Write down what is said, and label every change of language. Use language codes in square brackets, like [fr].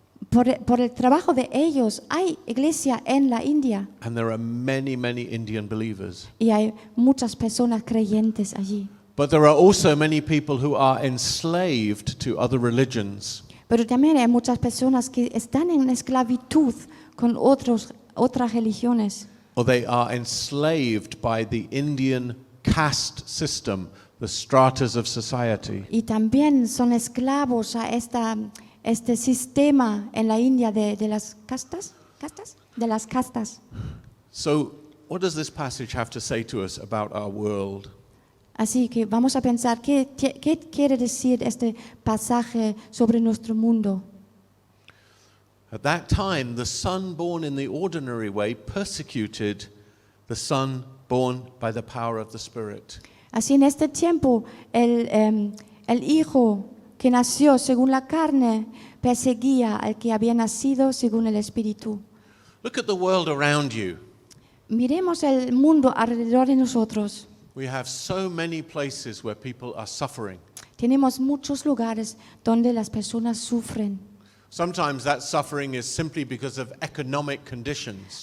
[es] por el trabajo de ellos, hay iglesia en la India [en] and there are many, many Indian believers. [es] y hay muchas personas creyentes allí. [en] But there are also many people who are enslaved to other religions. [es] Pero también hay muchas personas que están en esclavitud con otras religiones. [en] Or they are enslaved by the Indian caste system, the stratas of society. [es] Y también son esclavos a este sistema en la India de las castas, de las castas. [en] So, what does this passage have to say to us about our world? [es] Así que vamos a pensar qué quiere decir este pasaje sobre nuestro mundo. [en] At that time, the son born in the ordinary way persecuted the son born by the power of the Spirit. [es] Así en este tiempo el hijo que nació según la carne perseguía al que había nacido según el Espíritu. [en] Look at the world around you. [es] Miremos el mundo alrededor de nosotros. [en] We have so many places where people are suffering. [es] Tenemos muchos lugares donde las personas sufren. [en] Sometimes that suffering is simply because of economic conditions.